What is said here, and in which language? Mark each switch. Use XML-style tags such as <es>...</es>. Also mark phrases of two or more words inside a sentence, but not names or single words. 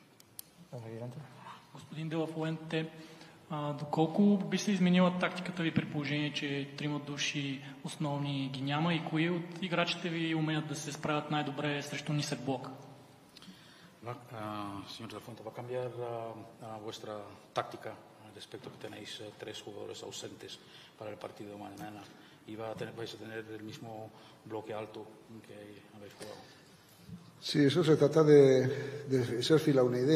<bg>Господин Де Ла Фуенте, доколко би се изменила тактиката ви при положение, че трима души основни ги няма и кои от играчите ви умеят да се справят най-добре срещу нисък блок?</bg> <es>Señor De La Fuente, ¿va a cambiar vuestra táctica respecto a que tenéis 3 jugadores ausentes para el partido de mañana? ¿Y vais a tener el mismo bloque alto que habéis jugado? Sí, eso se trata de ser fiel a una idea.</es>